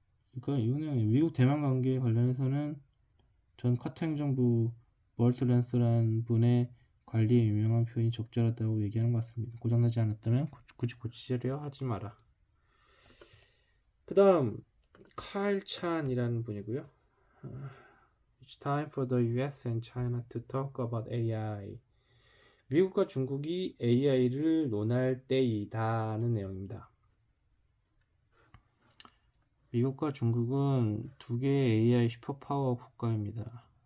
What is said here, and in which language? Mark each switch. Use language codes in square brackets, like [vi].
[ko] 그러니까 이거는 미국 대만 관계에 관련해서는 전 카타 행정부 버트 랜스라는 분의 관리에 유명한 표현이 적절하다고 얘기하는 것 같습니다. 고장나지 않았다면 굳이 고치려 하지 마라. 그 다음 카일 찬이라는 분이고요. [en] It's time for the US and China to talk about AI. [ko] 미국과 중국이 AI를 논할 때이다는 내용입니다. 미국과 중국은 두 개의 AI 슈퍼파워 국가입니다.